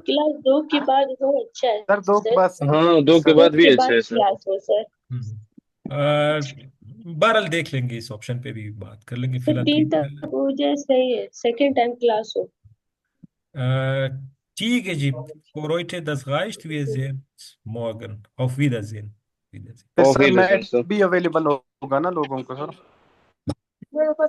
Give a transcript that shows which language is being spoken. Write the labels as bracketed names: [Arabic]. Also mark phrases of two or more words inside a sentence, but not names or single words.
[Hindi] क्लास 2 के बाद हो, अच्छा है सर 2 के सर। बाद सही है हाँ 2 के सर। 2 बाद भी के अच्छा बाद है सर। क्लास हो सर। बहरहाल देख लेंगे, इस ऑप्शन पे भी बात कर लेंगे, फिर फिलहाल तो 3 तक हो जाए सही है, [English] second time class [Hindi] हो। अ, ठीक है जी, [German] für heute das reicht, wir sehen uns morgen, auf Wiedersehen, Wiedersehen। [Hindi] फिर ऑफ सर ही नेट सर। भी अवेलेबल होगा ना लोगों को सर?